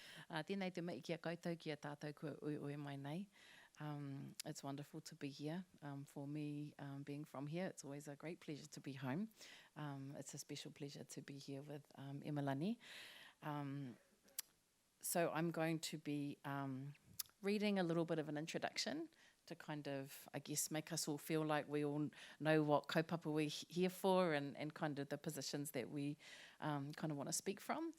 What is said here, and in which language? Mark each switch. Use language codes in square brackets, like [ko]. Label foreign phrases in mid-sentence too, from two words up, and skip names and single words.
[mi] Tēnei te mai ki a koutou ki a tātou kua ui mai nei. [en] It's wonderful to be here. For me, being from here, it's always a great pleasure to be home. It's a special pleasure to be here with Imalani. So I'm going to be reading a little bit of an introduction to kind of, I guess, make us all feel like we all know what kaupapa we're here for and kind of the positions that we kind of want to speak from.